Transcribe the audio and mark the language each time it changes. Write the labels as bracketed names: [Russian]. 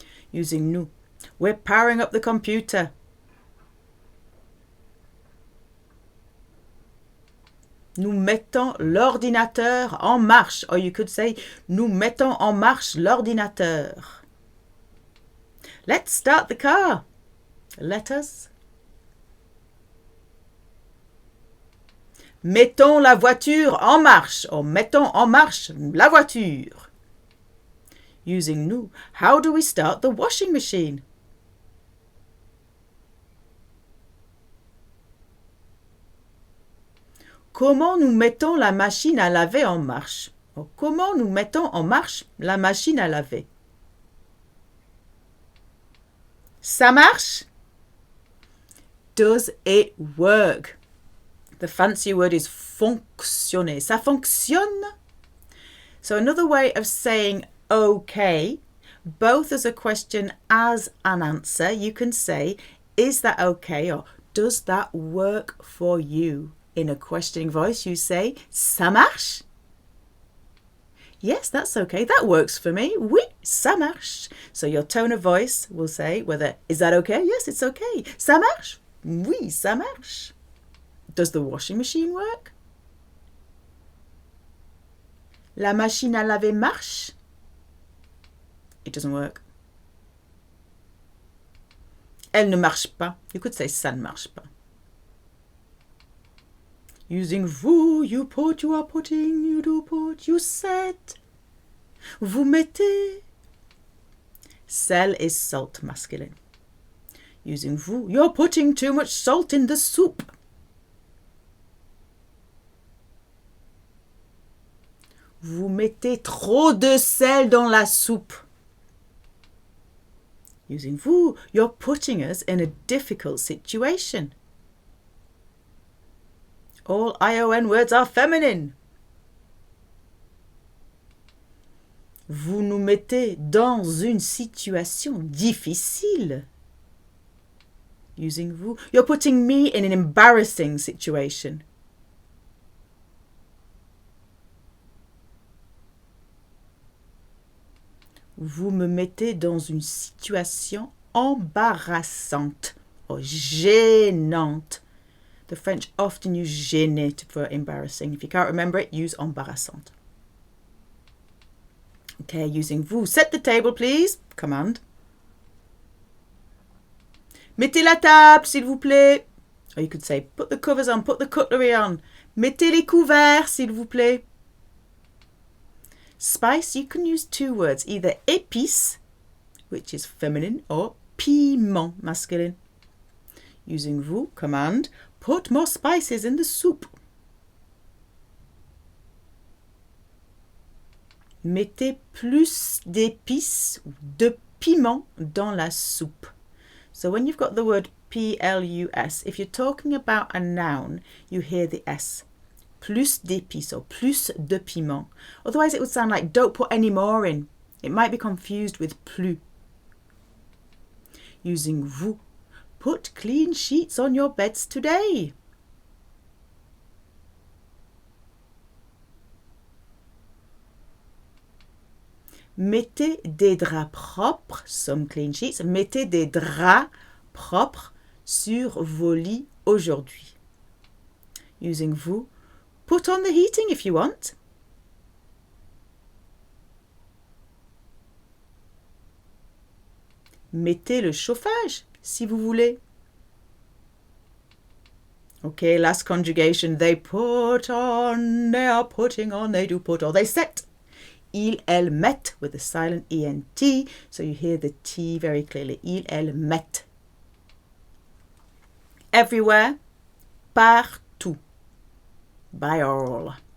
[English] Using nous. We're powering up the computer. [French] Nous mettons l'ordinateur en marche. [English] Or you could say, [French] nous mettons en marche l'ordinateur. [English] Let's start the car. Let us. [French] Mettons la voiture en marche. Or mettons en marche la voiture. [English] Using nous. How do we start the washing machine? [French] Comment nous mettons la machine à laver en marche? Or, comment nous mettons en marche la machine à laver? Ça marche? [English] Does it work? The fancy word is fonctionner. [French] Ça fonctionne? [English] So another way of saying okay, both as a question as an answer, you can say, is that okay? Or does that work for you? In a questioning voice, you say, [French] ça marche? [English] Yes, that's okay. That works for me. [French] Oui, ça marche. [English] So your tone of voice will say whether, is that okay? Yes, it's okay. [French] Ça marche? Oui, ça marche. [English] Does the washing machine work? [French] La machine à laver marche? [English] It doesn't work. [French] Elle ne marche pas. [English] You could say [French] ça ne marche pas. [English] Using vous, you put, you are putting, you do put, you set. [French] Vous mettez. [English] Sel is salt, masculine. Using vous, you're putting too much salt in the soup. [French] Vous mettez trop de sel dans la soupe. [English] Using vous, you're putting us in a difficult situation. All ION words are feminine. [French] Vous nous mettez dans une situation difficile. [English] Using vous, you're putting me in an embarrassing situation. [French] Vous me mettez dans une situation embarrassante or gênante. [English] The French often use gêné for embarrassing. If you can't remember it, use embarrassante. Okay, using vous. Set the table, please. Command. [French] Mettez la table, s'il vous plaît. [English] Or you could say, put the covers on, put the cutlery on. [French] Mettez les couverts, s'il vous plaît. [English] Spice, you can use two words, either épice, which is feminine, or piment, masculine. Using vous, command, put more spices in the soup. [French] Mettez plus d'épices ou de piment dans la soupe. [English] So when you've got the word P-L-U-S, if you're talking about a noun, you hear the S. [French] Plus d'épices or plus de piment. [English] Otherwise it would sound like don't put any more in. It might be confused with plus. Using vous. Put clean sheets on your beds today. [French] Mettez des draps propres, [English] some clean sheets. [French] Mettez des draps propres sur vos lits aujourd'hui. [English] Using vous, put on the heating if you want. [French] Mettez le chauffage si vous voulez. [English] Okay, last conjugation. They put on, they are putting on, they do put on, they set. [French] Ils, elles mettent [English] with the silent ENT, so you hear the T very clearly. [French] Ils, elles mettent. [English] Everywhere, partout. By all.